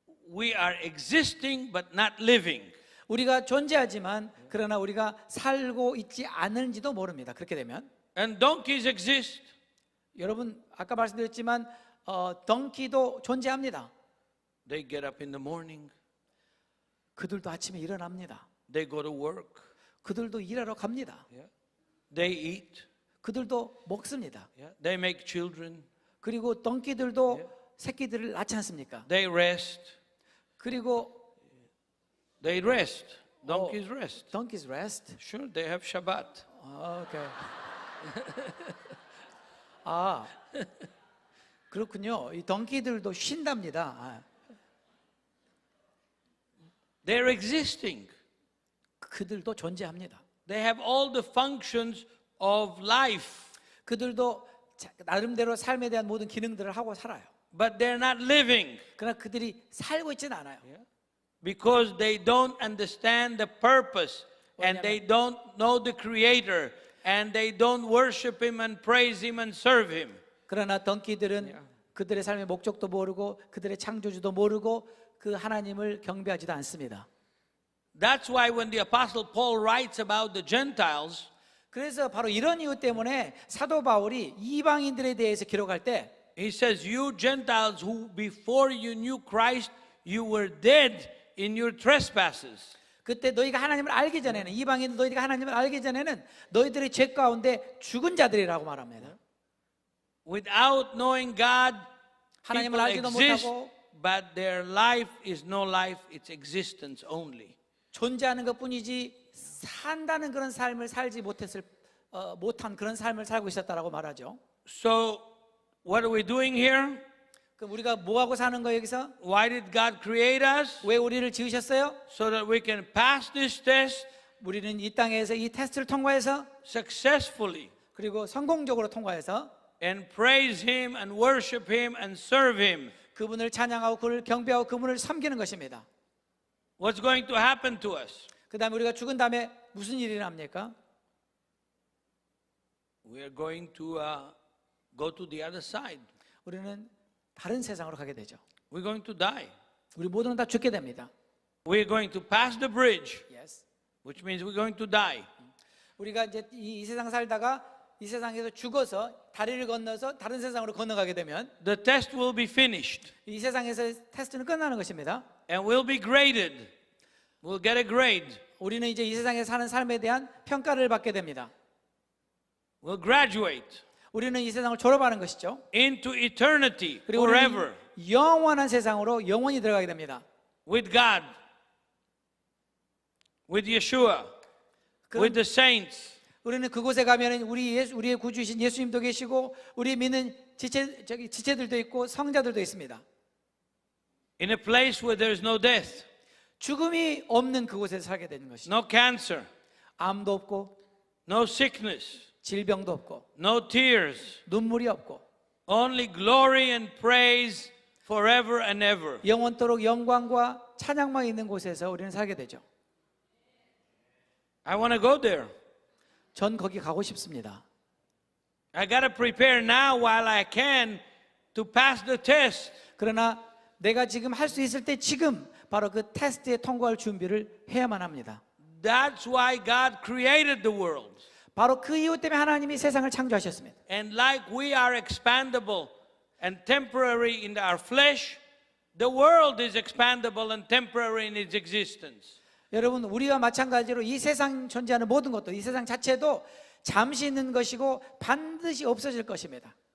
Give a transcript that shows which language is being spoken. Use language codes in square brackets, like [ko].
[en] We are existing but not living. [ko] 우리가 존재하지만 그러나 우리가 살고 있지 않은지도 모릅니다. 그렇게 되면 [en] And donkeys exist. [ko] 여러분 아까 말씀드렸지만 덩키도 존재합니다. [en] They get up in the morning. [ko] 그들도 아침에 일어납니다. [en] They go to work. [ko] 그들도 일하러 갑니다. [en] They eat. [ko] 그들도 먹습니다. [en] They make children. [ko] 그리고 덩키들도 새끼들을 낳지 않습니까? [en] They rest. [ko] 그리고 [en] They rest. Donkeys rest. donkeys rest. Sure, they have Shabbat. 오케이. [ko] 아 그렇군요. 이 덩키들도 쉰답니다. [en] They're existing. [ko] 그들도 존재합니다. [en] They have all the functions of life. [ko] 그들도 나름대로 삶에 대한 모든 기능들을 하고 살아요. [en] But they're not living [ko] 그러나 그들이 살고 있지는 않아요. [en] because they don't understand the purpose and they don't know the Creator and they don't worship Him and praise Him and serve Him. [ko] 그러나 덩키들은 그들의 삶의 목적도 모르고 그들의 창조주도 모르고 그 하나님을 경배하지도 않습니다. [en] That's why when the Apostle Paul writes about the Gentiles, [ko] 그래서 바로 이런 이유 때문에 사도 바울이 이방인들에 대해서 기록할 때 [en] he says, "You Gentiles who before you knew Christ, you were dead in your trespasses." [ko] 그때 너희가 하나님을 알기 전에는 이방인 너희가 하나님을 알기 전에는 너희들의 죄 가운데 죽은 자들이라고 말합니다. [en] Without knowing God, [ko] 하나님을 [en] people [ko] 알지도 [en] exist, [ko] 못하고 [en] but their life is no life, it's existence only. [ko] 존재하는 것뿐이지 산다는 그런 삶을 살지 못한 그런 삶을 살고 있었다라고 말하죠. [en] So, what are we doing here? [ko] 그럼 우리가 뭐 하고 사는 거예요 여기서? [en] Why did God create us? [ko] 왜 우리를 지으셨어요? [en] So that we can pass this test [ko] 우리는 이 땅에서 이 테스트를 통과해서 [en] successfully [ko] 그리고 성공적으로 통과해서 [en] and praise Him and worship Him and serve Him. [ko] 그분을 찬양하고 그를 경배하고 그분을 섬기는 것입니다. [en] What's going to happen to us? [ko] 그 다음에 우리가 죽은 다음에 무슨 일이 납니까? [en] We are going to go to the other side. [ko] 우리는 다른 세상으로 가게 되죠. [en] We're going to die. [ko] 우리 모두는 다 죽게 됩니다. [en] We're going to pass the bridge, Yes. which means we're going to die. [ko] 우리가 이제 이 세상 살다가 이 세상에서 죽어서 다리를 건너서 다른 세상으로 건너가게 되면 [en] The test will be finished [ko] 이 세상에서 테스트는 끝나는 것입니다. [en] and we'll be graded. We'll get a grade. [ko] 우리는 이제 이 세상에 사는 삶에 대한 평가를 받게 됩니다. [en] We'll graduate [ko] 우리는 이 세상을 졸업하는 것이죠. [en] into eternity, [ko] 그리고 [en] forever, [ko] 우리는 영원한 세상으로 영원히 들어가게 됩니다. [en] with God, with Yeshua, with the saints. [ko] 우리는 그곳에 가면은 우리의 구주이신 예수님도 계시고 우리 믿는 지체들도 있고 성자들도 있습니다. [en] In a place where there is no death, [ko] 죽음이 없는 그곳에서 살게 되는 것이죠. [en] no cancer, [ko] 암도 없고 [en] no sickness, [ko] 질병도 없고 [en] no tears, [ko] 눈물이 없고 [en] only glory and praise forever and ever. [ko] 영원토록 영광과 찬양만 있는 곳에서 우리는 살게 되죠. [en] I want to go there. [ko] 전 거기 가고 싶습니다. [en] I got to prepare now while I can to pass the test. [ko] 그러나 내가 지금 할 수 있을 때 지금 바로 그 테스트에 통과할 준비를 해야만 합니다. [en] That's why God created the world. [ko] 바로 그 이유 때문에 하나님이 세상을 창조하셨습니다. [en] And like we are expandable and temporary in our flesh, the world is expandable and temporary in its existence. [ko] 여러분 우리와 마찬가지로 이 세상 존재하는 모든 것도 이 세상 자체도 잠시 있는 것이고 반드시 없어질 것입니다.